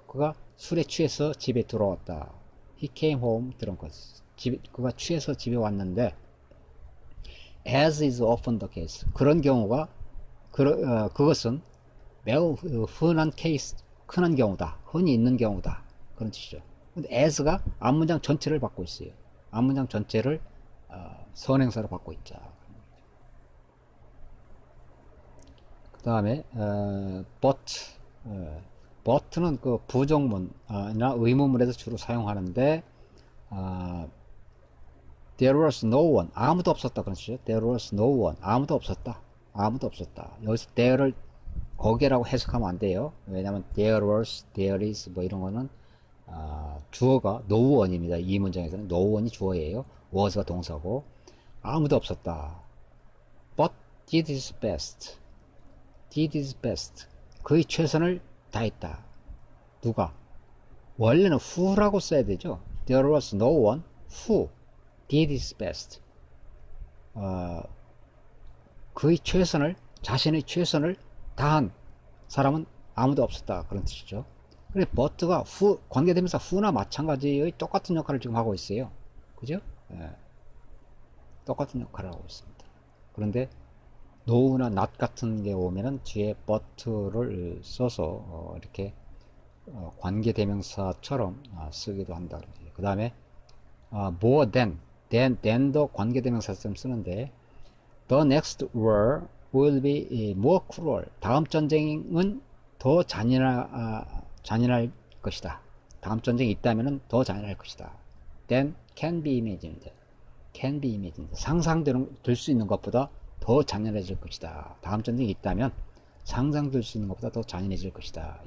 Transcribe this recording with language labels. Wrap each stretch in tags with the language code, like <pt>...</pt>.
<ko>그가 술에 취해서 집에 들어왔다.</ko> <en>He came home drunk.</en> <ko>그가 취해서 집에 왔는데</ko> <en>as is often the case.</en> <ko>그런 경우가 그것은 매우 흔한 케이스, 흔한 경우다. 흔히 있는 경우다. 그런 뜻이죠. 근데 as가 앞문장 전체를 받고 있어요. 앞문장 전체를 선행사로 받고 있자. 그 다음에 but but는 그 부정문이나 의문문에서 주로 사용하는데</ko> <en>there was no one.</en> <ko>아무도 없었다. 그런 뜻이죠.</ko> <en>there was no one.</en> <ko>아무도 없었다. 아무도 없었다. 여기서 there를 거기라고 해석하면 안 돼요. 왜냐하면</ko> <en>there was, there is</en> <ko>뭐 이런 거는 주어가 no one입니다. 이 문장에서는 no one이 주어예요. was가 동사고 아무도 없었다.</ko> <en>but did his best. did his best.</en> <ko>그의 최선을 다했다. 누가? 원래는 who라고 써야 되죠.</ko> <en>there was no one who did his best.</en> <ko>그의 최선을, 자신의 최선을 다한 사람은 아무도 없었다. 그런 뜻이죠. 그래, but가 who, 관계대명사 who나 마찬가지의 똑같은 역할을 지금 하고 있어요. 그죠? 예. 똑같은 역할을 하고 있습니다. 그런데 no나 not 같은 게 오면은 뒤에 but를 써서 이렇게 관계대명사처럼 쓰기도 한다. 그 다음에</ko> <en>more than도</en> <ko>관계대명사처럼 쓰는데</ko> <en>the next war will be more cruel.</en> <ko>다음 전쟁은 더 잔인할 것이다. 다음 전쟁이 있다면은 더 잔인할 것이다.</ko> <en>then can be imagined. can be imagined.</en> <ko>상상될 수 있는 것보다 더 잔인해질 것이다. 다음 전쟁이 있다면 상상될 수 있는 것보다 더 잔인해질 것이다.</ko>